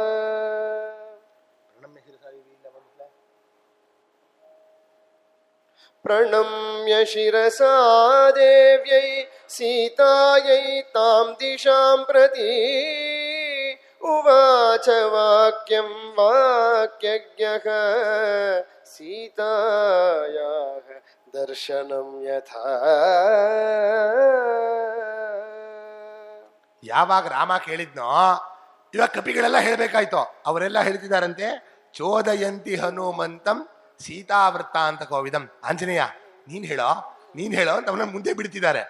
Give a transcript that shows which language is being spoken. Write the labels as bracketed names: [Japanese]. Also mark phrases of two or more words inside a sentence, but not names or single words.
[Sanskrit] ಪ್ರಣಮ್ಯ ಶಿರಸಾ ದೇವ್ಯೈ ಸೀತಾಯೈ ತಾಂ ದಿಶಾಂ ಪ್ರತಿ ಉವಾಚ ವಾಕ್ಯಂ ವಾಕ್ಯಜ್ಞಃ ಸೀತಾಯಾಃ ದರ್ಶನಂ ಯಥಾ. [Kannada] ಯಾವಾಗ ರಾಮ ಕೇಳಿದ್ನೋ ಇವಾಗ ಕಪಿಗಳೆಲ್ಲ ಹೇಳ್ಬೇಕಾಯ್ತು. ಅವರೆಲ್ಲ ಹೇಳ್ತಿದಾರಂತೆ, [Sanskrit] ಚೋದಯಂತಿ ಹನುಮಂತಂ ಸೀತಾವೃತ್ತ [Kannada] ಅಂತ ಕೋವಿದಂ. ಆಂಜನೇಯ ನೀನ್ ಹೇಳೋ ಅಂತ ಅವನ ಮುಂದೆ ಬಿಡ್ತಿದ್ದಾರೆ.